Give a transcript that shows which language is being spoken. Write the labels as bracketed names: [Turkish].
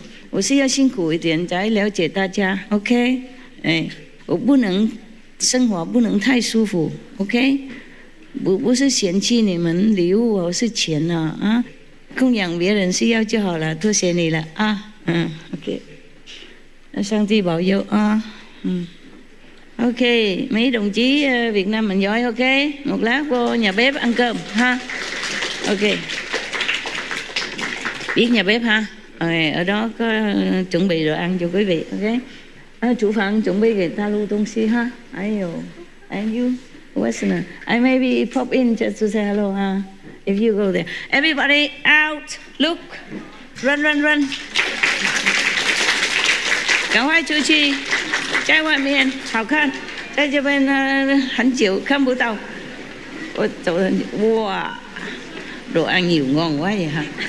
[Chinese] 我是要辛苦一点才了解大家 ，OK？ 我不能生活不能太舒服 ，OK？不是嫌弃你们礼物哦，是钱啊，供养别人需要就好了，多谢你了OK？上帝保佑 [Vietnamese] OK, mấy đồng chí Việt Nam mình giỏi OK, một lát vô nhà bếp ăn cơm ha. OK. Biết nhà bếp ha. Ở đó có chuẩn bị đồ ăn cho quý vị OK. Chủ phận chuẩn bị cái talu đông si ha. [English] And you Westerner. I maybe pop in just to say hello ha. If you go there. Everybody out. Look. Run. [Chinese] 赶快出去。在外面好看，在这边很久看不到。我走了，哇， [Vietnamese] đồ ăn nhiều ngon quá vậy hả?